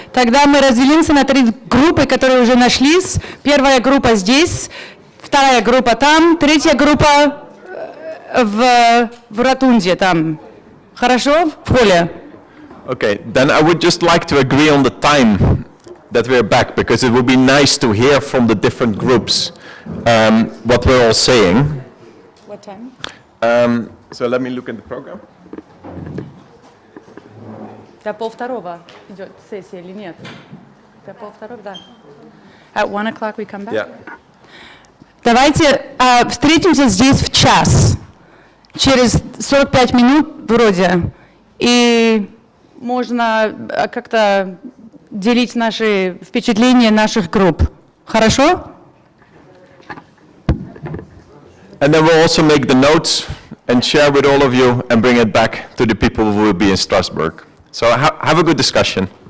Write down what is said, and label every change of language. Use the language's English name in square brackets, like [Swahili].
[Russian] Тогда мы разделимся на 3 группы, которые уже нашлись. Первая группа здесь, вторая группа там, третья группа в ротунде там. Хорошо? В холле. [English] Okay, then I would just like to agree on the time that we're back, because it would be nice to hear from the different groups what we're all saying. What time? So let me look at the program. [Russian] До 1:30 идет сессия или нет? До 1:30, да. [English] At 1 o'clock we come back? Yeah. [Russian] Давайте встретимся здесь в час. Через 45 минут вроде. И можно как-то делить наши впечатления наших групп. Хорошо? [English] And then we'll also make the notes and share with all of you and bring it back to the people who will be in Strasbourg. So have a good discussion.